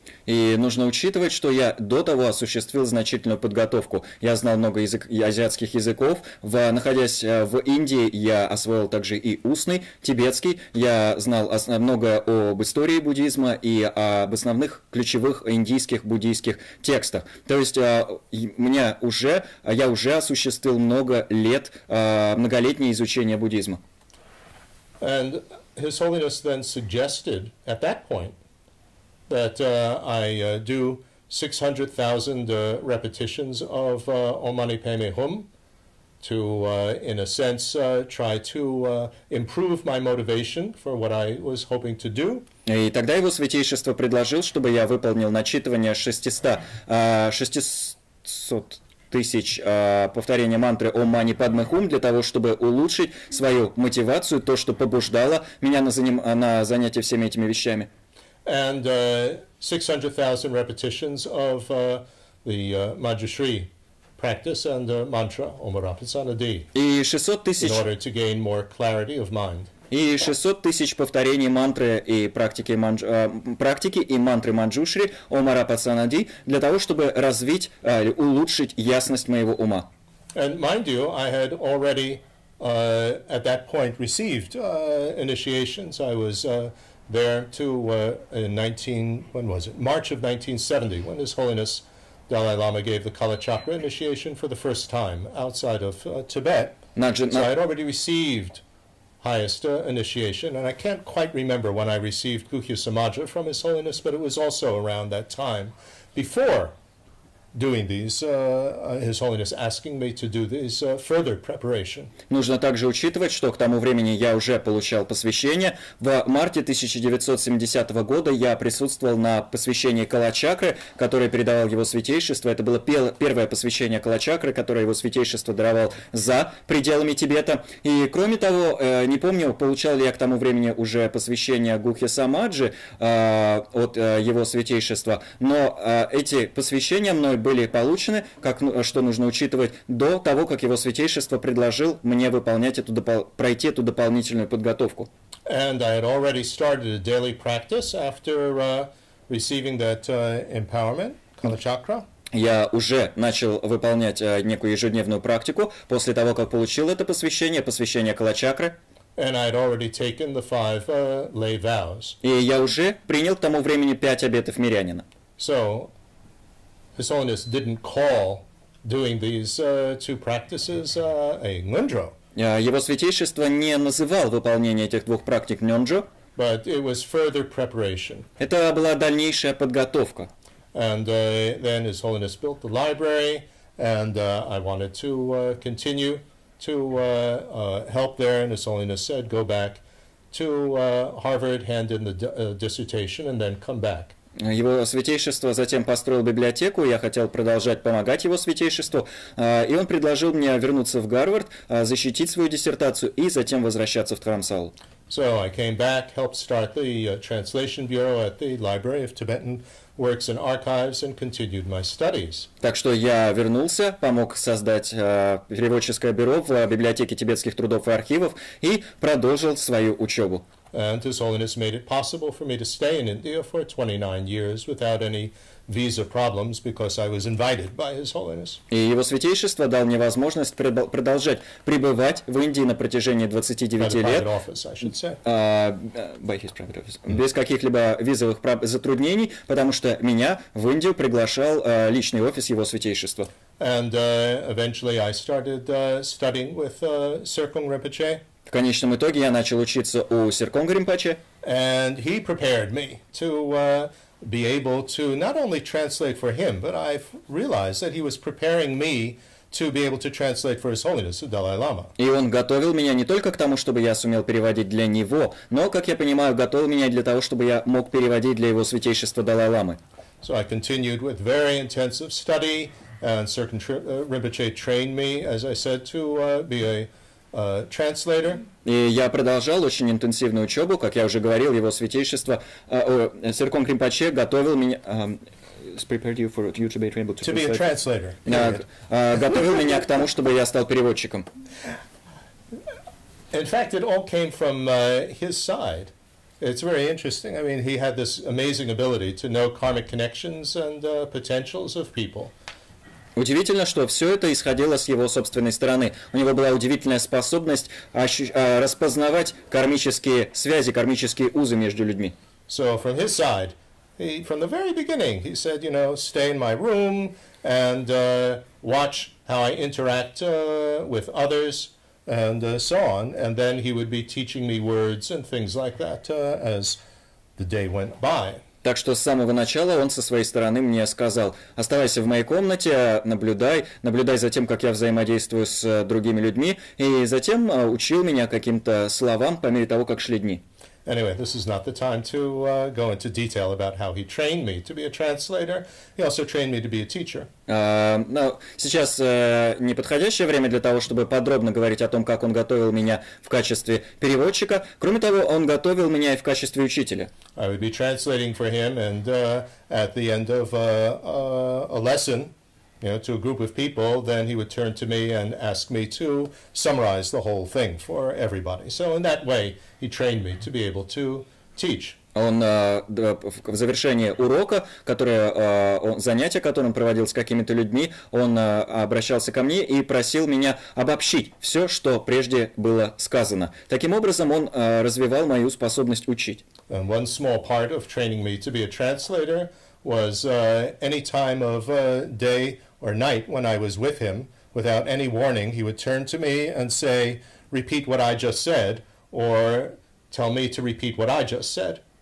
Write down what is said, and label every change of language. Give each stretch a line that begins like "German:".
Russian: И нужно учитывать, что я до того осуществил значительную подготовку. Я знал много азиатских языков. Находясь в Индии, я освоил также и устный, тибетский. Я знал много об истории буддизма и об основных ключевых индийских буддийских текстах. То есть я уже осуществил многолетнее изучение буддизма.
English: And His Holiness then suggested at that point that I do 600,000 repetitions of Om Mani Padme Hum to, in a sense, try to improve my motivation for what I was hoping to do.
Russian: И тогда его святейшество предложил, чтобы я выполнил начитывание 600 тысяч повторения мантры «Ом Мани Падме Хум» для того, чтобы улучшить свою мотивацию, то, что побуждало меня на занятия всеми этими вещами.
English: And 600,000 repetitions of the Manjushri practice and mantra Om Arapatsana Di
Russian: И 600 тысяч...
English: in order to gain more clarity of mind.
Russian: И 600 тысяч повторений мантры и практики и мантры Манджушри Ом Арапатсанади для того, чтобы развить, улучшить ясность моего ума.
English: And mind you, I had already at that point received initiations. I was there in March of 1970, when His Holiness Dalai Lama gave the Kala Chakra initiation for the first time outside of Tibet. So I had already received highest initiation, and I can't quite remember when I received Guhya Samaja from His Holiness, but it was also around that time. Before doing these, His Holiness asking me to do these further preparation.
Russian: Нужно также учитывать, что к тому времени я уже получал посвящение. В марте 1970 года я присутствовал на посвящении Кала-чакры, которое передавал его святейшество. Это было первое посвящение Кала-чакры, которое его святейшество даровал за пределами Тибета. И кроме того, не помню, получал ли я к тому времени уже посвящение Гухья Самаджи от его святейшества, но эти посвящения мной были получены, что нужно учитывать, до того, как его святейшество предложил мне выполнять пройти эту дополнительную подготовку.
English: And I had already started a daily practice after receiving that empowerment, Kala Chakra.
Russian: Я уже начал выполнять некую ежедневную практику после того, как получил это посвящение Кала-чакры.
English: And I had already taken the 5 lay vows.
Russian: И я уже принял к тому времени 5 обетов мирянина.
English: So His Holiness didn't call doing these 2 practices a ngundro.
Russian: Его святейшество не называл выполнение этих 2 практик нёнджо.
English: But it was further preparation.
Russian: Это была дальнейшая подготовка.
English: And then His Holiness built the library, and I wanted to continue to help there. And His Holiness said, go back to Harvard, hand in the dissertation, and then come back.
Russian: Его святейшество затем построил библиотеку, я хотел продолжать помогать его святейшеству, и он предложил мне вернуться в Гарвард, защитить свою диссертацию и затем возвращаться в Дхарамсалу.
English: So I came back, helped start the translation bureau at the Library of Tibetan Works and Archives, and continued my studies.
Russian: Так что я вернулся, помог создать переводческое бюро в библиотеке тибетских трудов и архивов и продолжил свою учебу.
English: And His Holiness made it possible for me to stay in India for 29 years without any visa problems, because I was invited by His Holiness.
Russian: И его святейшество дал мне возможность продолжать пребывать в Индии на протяжении 29 лет без каких-либо визовых затруднений, потому что меня в Индию приглашал личный офис его святейшества.
English: And eventually I started studying with Serkung Rinpoche.
Russian: В конечном итоге я начал учиться у Серконга Ринпоче.
English: And he prepared me to be able to not only translate for him, but I've realized that he was preparing me to be able to translate for His Holiness the Dalai Lama.
Russian: И он готовил меня не только к тому, чтобы я сумел переводить для него, но, как я понимаю, готовил меня для того, чтобы я мог переводить для его святейшества Далай-ламы.
English: So I continued with very intensive study, and Serkung Rinpoche trained me, as I said, to be a translator.
Russian: И я продолжал очень интенсивную учебу, как я уже говорил, его святейшество Серконг Ринпоче готовил меня
English: prepared you for you to be able to be a translator.
Russian: Готовил меня к тому, чтобы я стал переводчиком.
English: In fact, it all came from his side. It's very interesting. I mean, he had this amazing ability to know karmic connections and potentials of people.
Russian: Удивительно, что все это исходило с его собственной стороны. У него была удивительная способность распознавать кармические связи, кармические узы между людьми.
English: So from his side, from the very beginning, he said, you know, stay in my room and watch how I interact with others and so on. And then he would be teaching me words and things like that as the day went by.
Russian: Так что с самого начала он со своей стороны мне сказал: оставайся в моей комнате, наблюдай за тем, как я взаимодействую с другими людьми, и затем учил меня каким-то словам по мере того, как шли дни.
English: Anyway, this is not the time to go into detail about how he trained me to be a translator. He also trained me to be a teacher.
Russian: Но сейчас неподходящее время для того, чтобы подробно говорить о том, как он готовил меня в качестве переводчика. Кроме того, он готовил меня и в качестве учителя.
English: I would be translating for him, and at the end of a lesson, to a group of people, then he would turn to me and ask me to summarize the whole thing for everybody. So in that way, he trained me to be able to teach.
Russian: Он в завершении урока, занятия, которое он проводил с какими-то людьми, он обращался ко мне и просил меня обобщить все, что прежде было сказано. Таким образом, он развивал мою способность учить.
English: And one small part of training me to be a translator was any time of day or night when I was with him, without any warning, he would turn to me and say, repeat what I just said, or tell me to repeat what I just said.